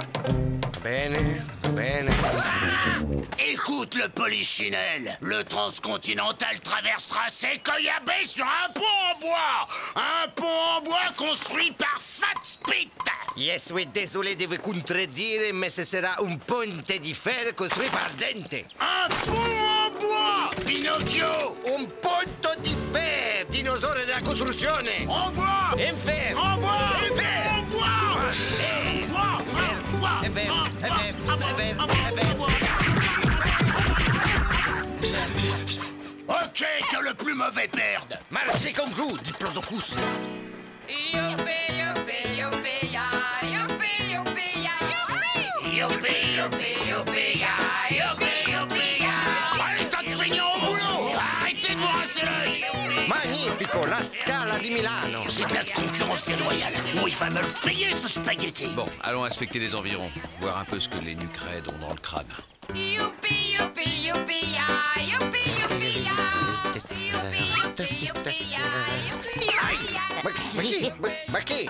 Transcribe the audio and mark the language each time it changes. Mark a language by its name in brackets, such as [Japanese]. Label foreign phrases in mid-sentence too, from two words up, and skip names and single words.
[Italian] Bene, bene. [French] Écoute le polichinelle, le transcontinental traversera Sequoia Bay sur un pont en bois! Un pont en bois construit par Fat Spit! Je suis désolé de vous contredire, mais ce sera un [Italian] ponte di [French] fer construit par Dente. Un pont en bois, Pinocchio! Un [Italian] ponte di [French] fer, dinosaure de la construction. En bois! En fer! En bois! En fer! En bois! En fer! Ok, que le plus mauvais perde! Marchez comme vous, Diplodocus. Allez, tas de feignants au boulot! Arrêtez de vous rincer l'œil! [Italian] Magnifico, la Scala di Milano. [French] C'est de la concurrence déloyale. Oh, il va me le payer, ce spaghetti! Bon, allons inspecter les environs, voir un peu ce que les nuques raides ont dans le crâne. [Italian] Ma qui?